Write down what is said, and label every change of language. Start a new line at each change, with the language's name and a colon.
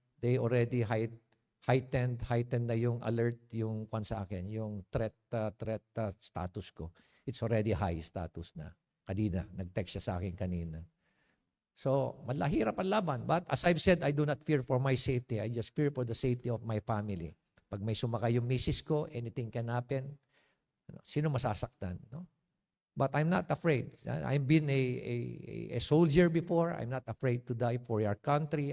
English: They already heightened na yung alert, yung sa akin, yung threat status ko. It's already high status na.
Filipino: Kanina, nag-text siya sa akin kanina. So, malahirap ang laban.
English: But as I've said, I do not fear for my safety. I just fear for the safety of my family.
Filipino: Pag may sumakay yung misis ko,
English: anything can happen.
Filipino: Sino masasaktan?
English: No? But I'm not afraid. I've been a soldier before. I'm not afraid to die for our country.